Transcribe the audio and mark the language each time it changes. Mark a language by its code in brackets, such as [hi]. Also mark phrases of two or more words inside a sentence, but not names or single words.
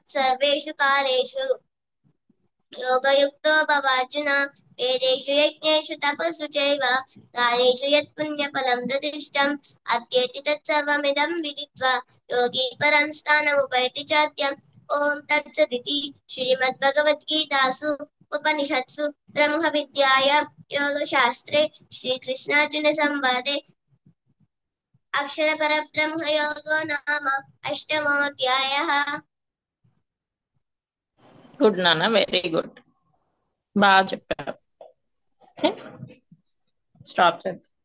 [sa] सर्वेषु कालेषु योगयुक्तो भवार्जुन वेदेषु यज्ञेषु तपस्सु चैव कालेषु यत् पुण्यफलं प्रतिष्ठम् अत्येति तत्सर्वमिदं विदित्वा योगी परं स्थानमुपैति चाद्यम् ॐ तत्सदिति श्रीमद्भगवद्गीतासु उपनिषत्सु ब्रह्मविद्यायां योगशास्त्रे श्रीकृष्णार्जुनसंवादे अक्षरपरब्रह्मयोगो नाम अष्टमोऽध्यायः। [te] గుడ్ నాన్న, [en] very good, [te] బాగా చెప్పారు. స్టాప్ చేద్దాం.